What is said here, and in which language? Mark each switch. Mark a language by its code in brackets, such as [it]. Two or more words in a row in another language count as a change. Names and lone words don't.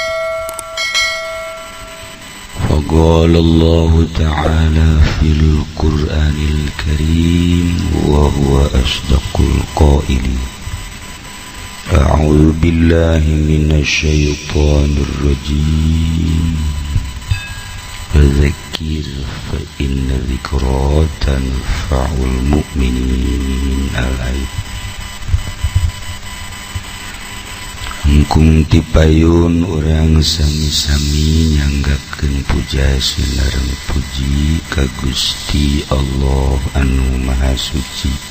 [ar] فقال الله تعالى في القرآن الكريم وهو أصدق القائلين. أعوذ بالله من الشيطان الرجيم. فذكر فإن الذكرى تنفع المؤمنين. الآية. [su] Engkung tipayun orang sami-sami nyanggakeun puja sinareng puji ka Gusti Allah anu Maha Suci.